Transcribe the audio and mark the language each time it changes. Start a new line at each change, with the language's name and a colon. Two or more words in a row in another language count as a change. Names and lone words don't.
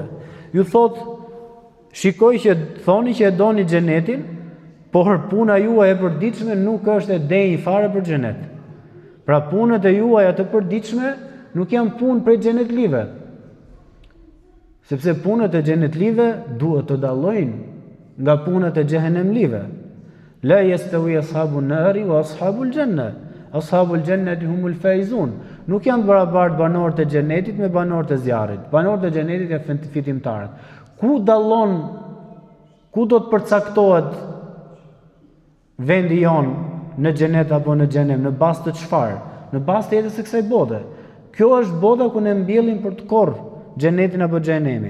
Albanian: Ju thot, shikoj që thoni që e doni xhenetin, por puna juaj e përditshme nuk është e denjë fare për xhenet. Pra punët e juaja të përditshme nuk janë punë prej xhenetlive. Sepse punët e xhenetlive duhet të dallojnë nga punët e xhehenemlive.
Arabic: لا يستوي أصحاب النار وأصحاب الجنة. أصحاب الجنة هم الفائزون.
Albanian: Nuk janë barabartë banorët e xhenetit me banorët e zjarrit. Banorët e xhenetit janë fitimtarët. Ku dallon, ku do të përcaktohet vendi jon në xhenet apo në xhenem, në bazë të çfarë? Në bazë të jetës së kësaj bote. Kjo është bota ku ne mbjellim për të korr xhenetin apo xhenemin.